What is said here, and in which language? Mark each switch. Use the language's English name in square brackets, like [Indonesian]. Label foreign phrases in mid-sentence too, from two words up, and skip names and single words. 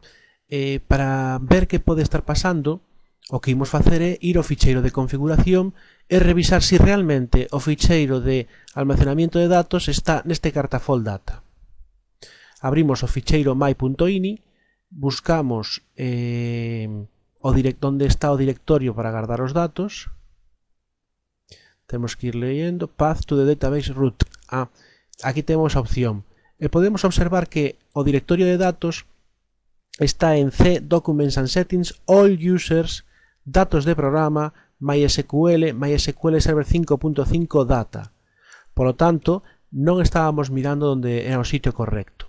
[Galician] Para ver que pode estar pasando, o que imos facer é ir ao ficheiro de configuración e revisar se realmente o ficheiro de almacenamiento de datos está neste cartafol data. Abrimos o ficheiro my.ini, buscamos onde está o directorio para guardar os datos. Temos que ir leyendo [English] path to the database root. [Galician] Aquí temos a opción. E podemos observar que o directorio de datos está en C, Documents and Settings, All Users, Datos de Programa, MySQL, MySQL Server 5.5 Data. [Spanish] Por lo tanto, [Galician] non estábamos mirando onde era o sitio correcto.